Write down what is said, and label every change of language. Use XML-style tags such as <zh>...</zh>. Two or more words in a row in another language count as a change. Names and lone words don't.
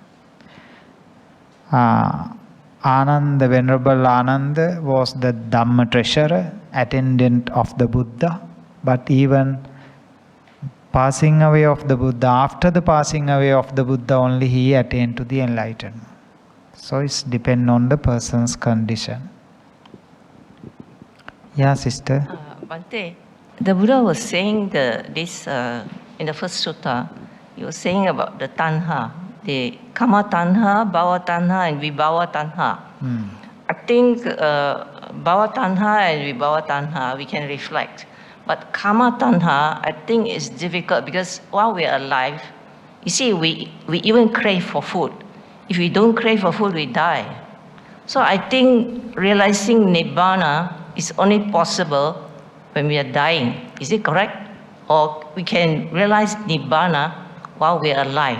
<en>Ananda, Venerable Ananda was the Dhamma treasurer, attendant of the Buddha, but even passing away of the Buddha, after the passing away of the Buddha only he attained to the enlightenment. So it's depend on the person's condition. Yeah, sister. Bhante, the Buddha was saying this in the first sutta. He was saying about the tanha, the</en> <pi>kama tanha, bhava tanha,</pi> <en>and</en> <pi>vibhava tanha.</pi> <en>I think</en> <pi>bhava tanha</pi> <en>and</en> <pi>vibhava tanha</pi> <en>we can reflect, but</en> <pi>kama tanha</pi> <en>I think is difficult because while we are alive, you see, we even crave for food. If we don't crave for food, we die. So I think realizing nibbana is only possible when we are dying. Is it correct? Or we can realize nibbana while we are alive?</en>